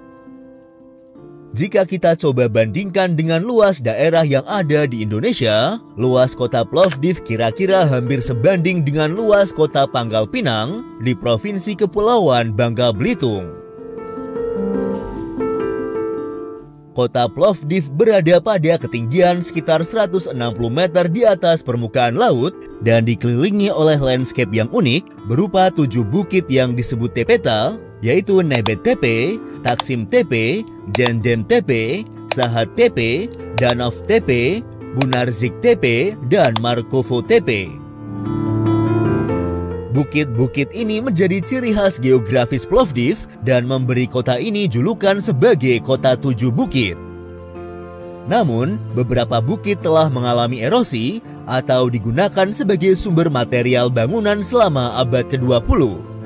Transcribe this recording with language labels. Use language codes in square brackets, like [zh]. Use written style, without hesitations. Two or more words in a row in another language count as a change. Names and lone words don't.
[id] Jika kita coba bandingkan dengan luas daerah yang ada di Indonesia, luas kota Plovdiv kira-kira hampir sebanding dengan luas kota Pangkal Pinang di Provinsi Kepulauan Bangka Belitung. Kota Plovdiv berada pada ketinggian sekitar 160 meter di atas permukaan laut dan dikelilingi oleh landscape yang unik berupa 7 bukit yang disebut Tepeta, yaitu Nebet Tepe, Taksim Tepe, Jendem Tepe, Sahat Tepe, Danov Tepe, Bunarzik Tepe, dan Markovo Tepe. Bukit-bukit ini menjadi ciri khas geografis Plovdiv dan memberi kota ini julukan sebagai kota 7 bukit. Namun, beberapa bukit telah mengalami erosi atau digunakan sebagai sumber material bangunan selama abad ke-20.